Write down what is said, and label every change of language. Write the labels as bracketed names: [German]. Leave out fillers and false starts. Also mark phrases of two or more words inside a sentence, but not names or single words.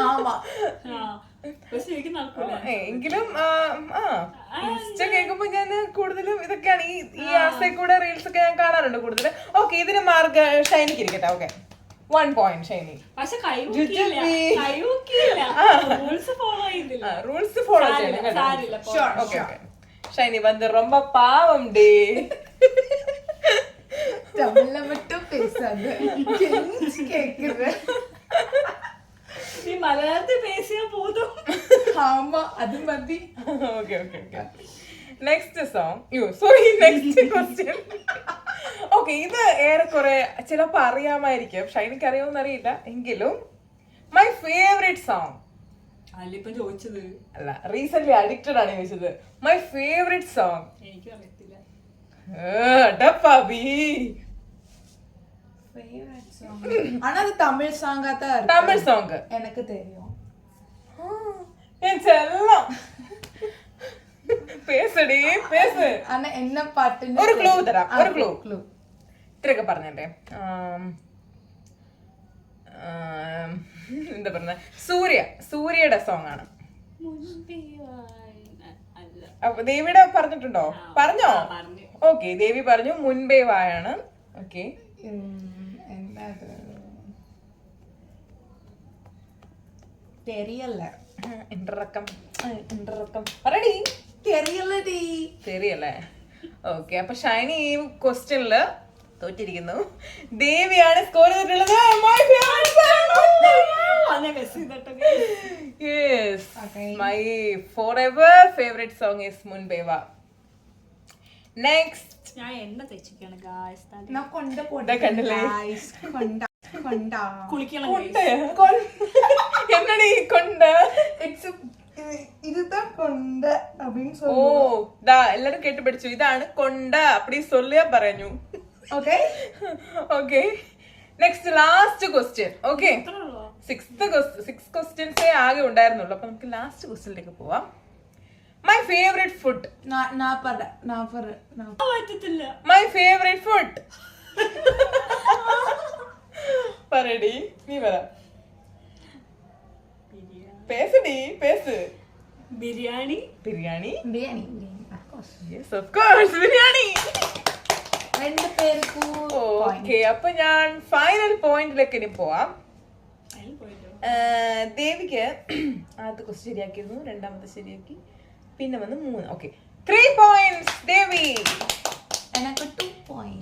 [Malayalam] എങ്കിലും ഇൻസ്റ്റ കേൾക്കുമ്പോ ഞാൻ കൂടുതലും ഇതൊക്കെയാണ് ഈ ആസെ കൂടെ റീൽസ് ഒക്കെ ഞാൻ കാണാറുണ്ട് കൂടുതൽ. ഓക്കെ, ഇതിന് മാർക്ക് ഷൈനിക്ക് ഇരിക്കട്ടെ. ഓക്കെ, 1 point ഷൈനി. പക്ഷെ റൂൾസ് ഫോളോ ചെയ്യണം. ഓക്കെ ഓക്കെ. [Tamil] ஷைனி வந்து ரொம்ப பாவம் டி. தமிழ்ல மட்டும் பேசாத, கெஞ்சி கேக்குற. நீ மலையாளத்தில் பேசியா போதும். ஆமா, அது மதி. ஓகே ஓகே ஓகே. [English] next song. next question. [Malayalam] ഓക്കെ, ഇത് ഏറെക്കുറെ ചിലപ്പോ അറിയാമായിരിക്കും, ഷൈനിക്ക് അറിയാമെന്ന് അറിയില്ല. എങ്കിലും [English] my favorite song [Malayalam] അല്ലിപ്പോ ചോദിച്ചത് അല്ല, [English] recent addicted [Malayalam] ആണ് ചോദിച്ചത്. [English] my favorite song. [Malayalam] എനിക്ക് അറിയത്തില്ല. [Tamil] ஆனா அது தமிழ் சாங்கா தான் இருக்கு. தமிழ் சாங் எனக்கு தெரியும். என் செல்லம் பேசுடி பேசு. ஆனா என்ன பாட்டுன்னு ஒரு க்ளூ தரேன். ஒரு க்ளൂ [Malayalam] ഇത്രയൊക്കെ പറഞ്ഞേ. എന്താ പറഞ്ഞ, സൂര്യയുടെ സോങ് ആണ്. ദേവിയുടെ പറഞ്ഞിട്ടുണ്ടോ? പറഞ്ഞോ? ഓക്കെ, ദേവി പറഞ്ഞു മുൻപേ വായാണ്. ഓക്കെ, [Tamil] தெரியல. [Malayalam] ഇൻട്രക്കം പറടി. തെറിയല്ലേ? ഓക്കെ, അപ്പൊ ഷൈനി ഈ ക്വസ്റ്റ്യനില് തോറ്റിരിക്കുന്നു. ദേവിയാണ് സ്കോർ ചെയ്തിട്ടുള്ളത്. [English] Yes, my forever favorite song is Munbeva. Next, [Malayalam] ഞാൻ എണ്ണ തേച്ചിക്കാണ് ഗായ്സ്. [Tamil] நான் கொண்ட [Malayalam] ഇതാ കണ്ടില്ലേ? [Tamil] guys, கொண்டா [Malayalam] കുളിക്കണം. എന്നടി കൊണ്ട? [Tamil] it's இதுதான் கொண்ட அப்படினு [Malayalam] ഓ, [Tamil] சொல்லுவோம். [Malayalam] ദാ എല്ലാരും കേട്ട് പഠിച്ചു. ഇതാണ് കൊണ്ട, [Tamil] அப்படி சொல்லியா [Malayalam] പറഞ്ഞു. ഓക്കേ ഓക്കെ, [English] next last question. [Malayalam] ഓക്കെ, 6 ക്വസ്റ്റ്യൻസേ ആകെ ഉണ്ടായിരുന്നുള്ളൂ. അപ്പൊ നമുക്ക് ലാസ്റ്റ് ക്വസ്റ്റ്യനിലേക്ക് പോവാം. [English] my favorite food. [Malayalam] പറ്റത്തില്ല. [English] my favorite food [Malayalam] പറടി, നീ പറ. [Tamil] பேசடி பேஸ். [Malayalam] ബിരിയാണി. ബിരിയാണി. ബിരിയാണി [English] of course. Yes, of course, [Malayalam] ബിരിയാണി. രണ്ട് പേർക്കും ഓക്കെ, അപ്പൊ ഞാൻ ഫൈനൽ പോയിന്റിലേക്ക് ഇനി പോവാം. ദേവിക്ക് ആദ്യത്തെ ക്വസ്റ്റ്യൻ ശരിയാക്കിയിരുന്നു, രണ്ടാമത്തെ ശരിയാക്കി, പിന്നെ വന്ന് 3. ഓക്കെ, 3 points ദേവി. എനിക്ക് 2 points.